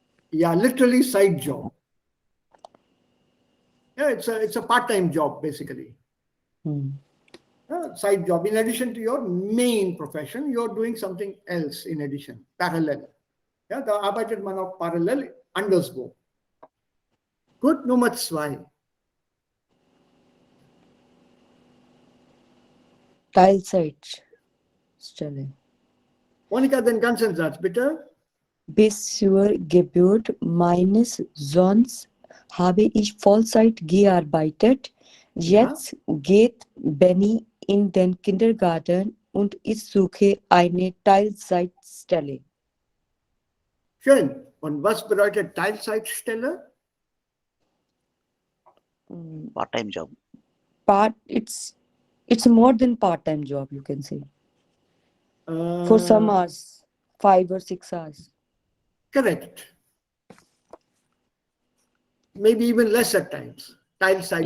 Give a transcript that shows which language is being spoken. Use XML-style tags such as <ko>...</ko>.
<en>Yeah, literally side job. Yeah, it's a part-time job basically. Side job. In addition to your main profession, you're doing something else in addition, parallel.</en> <de>Ja, da arbeitet man auch parallel anderswo. Gut, Nummer 2. Teilzeitstelle. Monika, den ganzen Satz, bitte. Bis zur Geburt meines Sohns habe ich Vollzeit gearbeitet. Jetzt geht Benny in den Kindergarten und ich suche eine Teilzeitstelle. Schön. Und was bedeutet Teilzeitstelle?</de> <en>Part-time job. It's more than part-time job, you can say. For some hours, 5 or 6 hours. Correct. Maybe even less at times. Tile site</en>